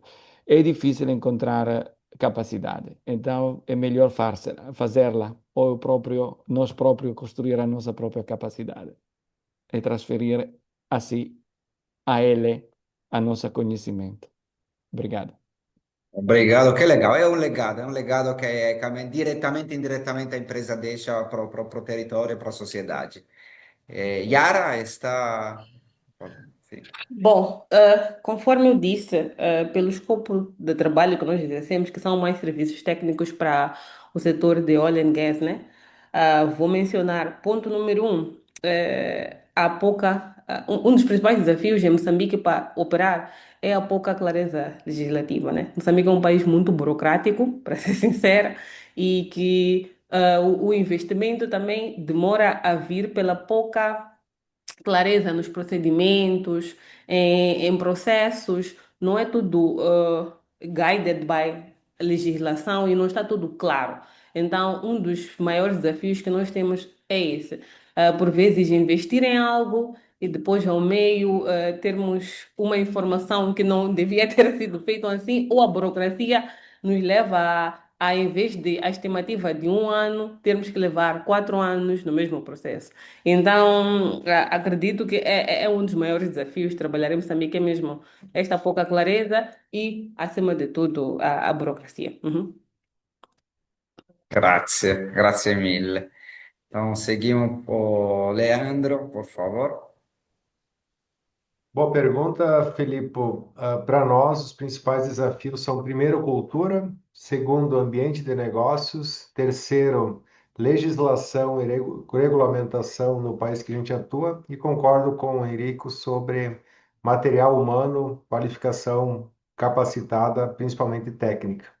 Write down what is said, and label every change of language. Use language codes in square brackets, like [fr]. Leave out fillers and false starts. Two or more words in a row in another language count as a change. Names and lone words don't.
[pt] É difícil encontrar capacidade, então é melhor fazê-la, ou nós próprios construir a nossa própria capacidade e transferir assim a ele a nosso conhecimento. Obrigado. Obrigado, [it] che legal. È un legado che direttamente e indirettamente [pt] a empresa deixa para o território, para a sociedade. Yara está. Sim. Bom, conforme eu disse, pelo escopo de trabalho que nós exercemos, que são mais serviços técnicos para o setor de [en] oil and gas, [pt] né? Vou mencionar ponto número um, há pouca, um dos principais desafios em Moçambique para operar é a pouca clareza legislativa, né? Moçambique é um país muito burocrático, para ser sincera, e que o investimento também demora a vir pela pouca clareza nos procedimentos, em processos, não é tudo [en] guided by [pt] legislação e não está tudo claro. Então, um dos maiores desafios que nós temos é esse. Por vezes, investir em algo e depois, ao meio, termos uma informação que não devia ter sido feita assim, ou a burocracia nos leva em vez de a estimativa de 1 ano, termos que levar 4 anos no mesmo processo. Então, acredito que é um dos maiores desafios trabalhar em Moçambique, é mesmo esta pouca clareza e, acima de tudo, a burocracia. Uhum. [it] Grazie, grazie mille. [pt] Então, seguimos por Leandro, por favor. Boa pergunta, Filipe. Para nós, os principais desafios são, primeiro, cultura, segundo, ambiente de negócios, terceiro, legislação e regulamentação no país que a gente atua, e concordo com o Henrico sobre material humano, qualificação capacitada, principalmente técnica.